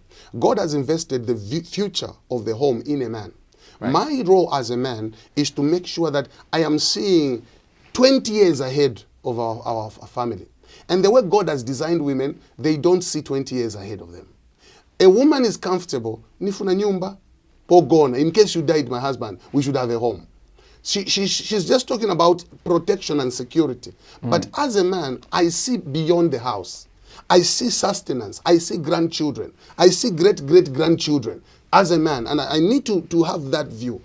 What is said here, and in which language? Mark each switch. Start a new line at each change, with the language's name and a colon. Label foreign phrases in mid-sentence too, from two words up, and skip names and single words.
English: God has invested the future of the home in a man. Right. My role as a man is to make sure that I am seeing 20 years ahead of our family. And the way God has designed women, they don't see 20 years ahead of them. A woman is comfortable,
Nyanja: nifuna nyumba, pogona.
English: In case you died, my husband, we should have a home. She's just talking about protection and security. But as a man, I see beyond the house. I see sustenance. I see grandchildren. I see great-great-grandchildren as a man. And I need to have that view.